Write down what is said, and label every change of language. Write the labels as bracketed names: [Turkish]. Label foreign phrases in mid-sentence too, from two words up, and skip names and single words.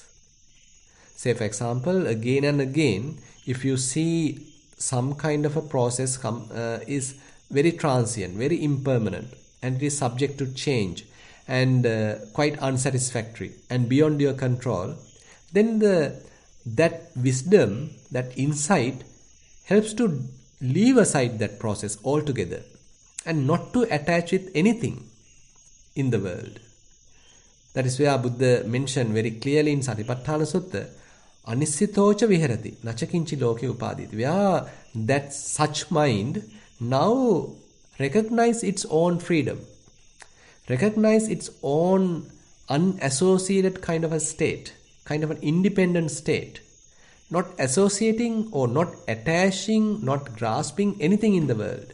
[English] Say for example, again and again, if you see some kind of a process is very transient, very impermanent, and it is subject to change and quite unsatisfactory and beyond your control, then that wisdom, that insight helps to leave aside that process altogether and not to attach with anything in the world. That is where Buddha mentioned very clearly in Satipatthana Sutta, [Pali] Anissitocha viharati, nachakinchi loke upaditi, [English] where that such mind now recognize its own freedom, recognize its own unassociated kind of a state, kind of an independent state, not associating or not attaching, not grasping anything in the world.